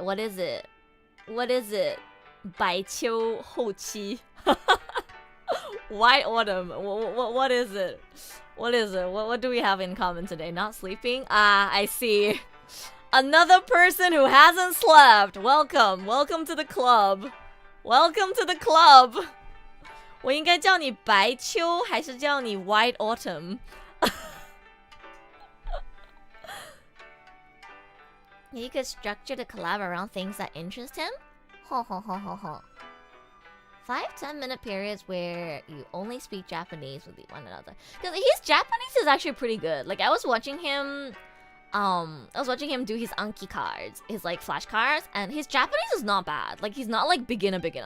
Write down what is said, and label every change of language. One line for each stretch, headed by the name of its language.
English: What is it? What is it? 百秋后期.White autumn. What is it? What is it? What do we have in common today? Not sleeping? Ah, I see. Another person who hasn't slept. Welcome. Welcome to the club. Welcome to the club.
Chinese: 我应该叫你白秋还是叫你 White Autumn?
English: You could structure the collab around things that interest him? 5-10 minute periods where you only speak Japanese with one another. Because his Japanese is actually pretty good. Like I was watching him do his Anki cards, his like flashcards, and his Japanese is not bad. Like he's not like beginner.